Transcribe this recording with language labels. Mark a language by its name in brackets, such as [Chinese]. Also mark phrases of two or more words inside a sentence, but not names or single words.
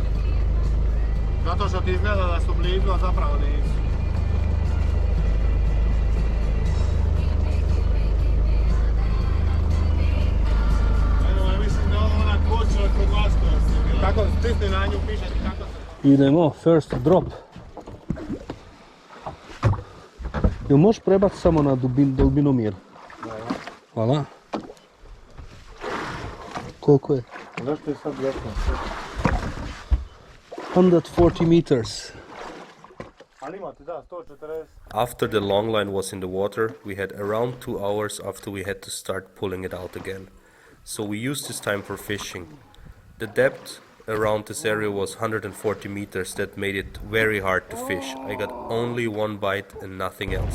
[Croatian] Zato što ti izgleda da su blizu, a zapravo nisu. Kako stisni na nju, piše ti kako se... Idemo, [English] first drop. [Croatian] Jel možeš prebaciti samo na dubinomir? Hvala. Koliko je? Zašto je sad jasno? [English] 140 meters. [Croatian] Ali imate, da, 140. [English] After the long line was in the water, we had around 2 hours after we had to start pulling it out again. So we used this time for fishing. The depth around this area was 140 meters. That made it very hard to fish. I got only one bite and nothing else.